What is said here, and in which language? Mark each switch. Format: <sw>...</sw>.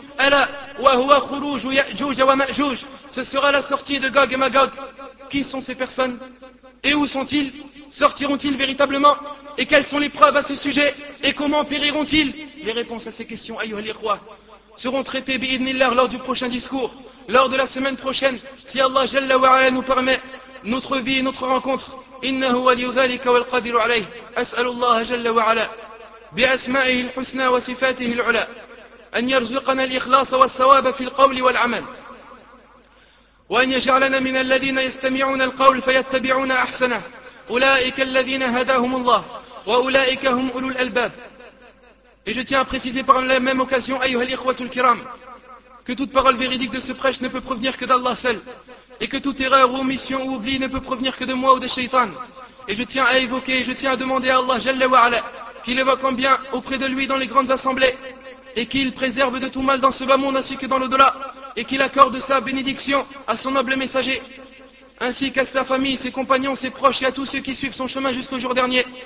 <ar>Ala wa huwa khuruj ya'juj wa ma'juj.</ar> <fr>Ce sera la sortie de Gog et Magog. Qui sont ces personnes? Et où sont-ils? Sortiront-ils véritablement? Et quelles sont les preuves à ce sujet? Et comment périront-ils? Les réponses à ces questions,</fr> <ar>ayyuhal ikhwa,</ar> <fr>seront traitées</fr> <ar>bi'idhnillah</ar> <fr>lors du prochain discours, lors de la semaine prochaine, si Allah Jalla wa Ala nous permet. Notre vie et notre rencontre.</fr> <ar>إنه ولي ذلك والقادر عليه. أسأل الله جل وعلا بأسمائه الحسنى وصفاته العلى أن يرزقنا الإخلاص والصواب في القول والعمل وأن يجعلنا من الذين يستمعون القول فيتبعون أحسنه أولئك الذين هداهم الله وأولئك هم أولو الألباب.</ar> <fr>Et je tiens à préciser par la même occasion,</fr> <ar>أيها الإخوة الكرام,</ar> <fr>que toute parole véridique de ce prêche ne peut provenir que d'Allah seul, et que toute erreur ou omission ou oubli ne peut provenir que de moi ou de Shaitan. Et je tiens à évoquer, je tiens à demander à Allah Jalla wa Ala qu'il évoque en bien auprès de lui dans les grandes assemblées, et qu'il préserve de tout mal dans ce bas monde ainsi que dans l'au-delà, et qu'il accorde sa bénédiction à son noble messager, ainsi qu'à sa famille, ses compagnons, ses proches et à tous ceux qui suivent son chemin jusqu'au jour dernier.</fr>